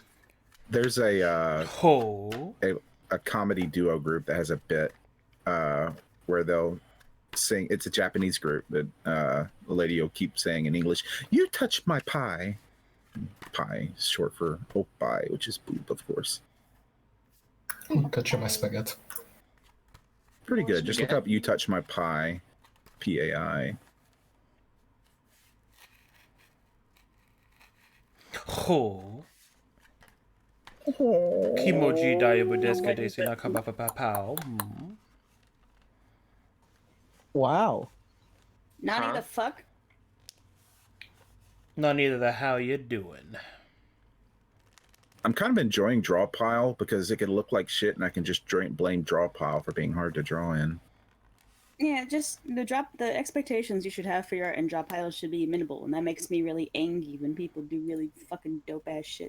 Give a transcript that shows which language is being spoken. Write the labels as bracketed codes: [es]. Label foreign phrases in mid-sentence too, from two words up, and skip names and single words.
[en] There's a comedy duo group that has a bit where they'll sing. It's a Japanese group, but the lady will keep saying in English, "You touch my pie." Pie is short for oppai, which is boob, of course. touch my spaghetti. Pretty good. Just look up "You Touch My Pie," PAI. Ho. [ja] Kimoji dayobu desu ka desu na kabapapapao. [en] Wow. Nani the fuck? Not neither the how you doing. I'm kind of enjoying Draw Pile because it can look like shit, and I can just blame Draw Pile for being hard to draw in. Yeah, just the expectations you should have for your art and drop piles should be minimal, and that makes me really angry when people do really fucking dope ass shit.